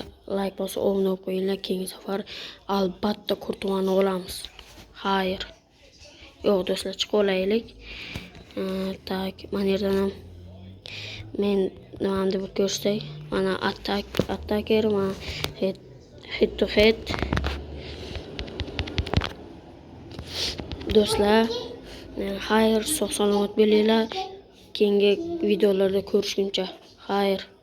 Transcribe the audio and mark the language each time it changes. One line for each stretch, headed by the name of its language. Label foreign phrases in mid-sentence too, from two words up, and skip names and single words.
Uzbek: Like bosib, obuna bo'lib qo'yinglar. Keyingi safar albatta Courtois'ni olamiz. Xayr. Yo'q do'stlar, chiqib olaylik. Tak, mana yerdan ham men nimani deb ko'rsatay. Mana attacker, mana
English: head to head.
Uzbek: Do'stlar, xayr, sog' salomat bo'linglar. Keyingi videolarda ko'rishguncha xayr.